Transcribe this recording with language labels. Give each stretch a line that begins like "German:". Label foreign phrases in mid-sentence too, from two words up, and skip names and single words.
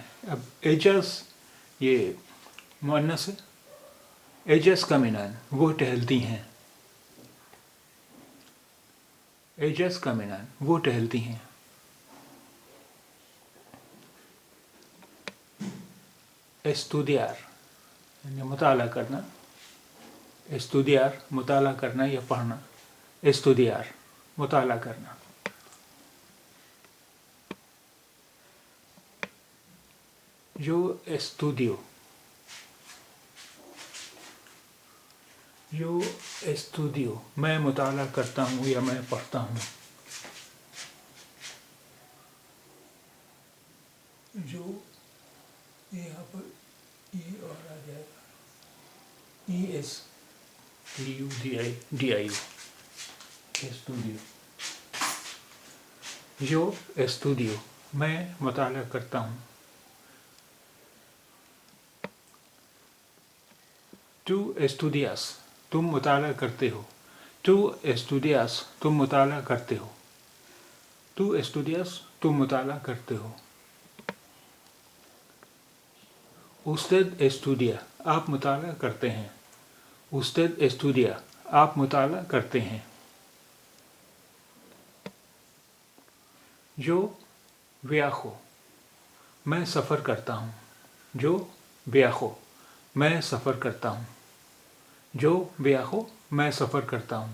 Urdu: अब ellas یہ مؤنث ہے.
Spanish: ellas caminan,
Urdu: وہ ٹہلتی ہیں.
Spanish: ellas caminan,
Urdu: وہ ٹہلتی ہیں. estudiar یعنی مطالعہ کرنا. estudiar مطالعہ کرنا یا پڑھنا. estudiar مطالعہ کرنا.
Spanish: yo estudio,
Urdu: میں مطالعہ کرتا ہوں یا میں پڑھتا ہوں. جو یہاں پر یہ اور آ جائے گا
Spanish: ESTUDIO estudio. yo estudio,
Urdu: میں مطالعہ کرتا ہوں.
Spanish: tú estudias,
Urdu: تم مطالعہ کرتے ہو.
Spanish: tú estudias,
Urdu: تم مطالعہ کرتے ہو.
Spanish: tú estudias,
Urdu: تم مطالعہ کرتے ہو.
Spanish: usted estudia,
Urdu: آپ مطالعہ کرتے ہیں.
Spanish: usted estudia,
Urdu: آپ مطالعہ کرتے ہیں.
Spanish: yo viajo,
Urdu: میں سفر کرتا ہوں.
Spanish: yo viajo,
Urdu: میں سفر کرتا ہوں.
Spanish: yo viajo,
Urdu: میں سفر کرتا ہوں.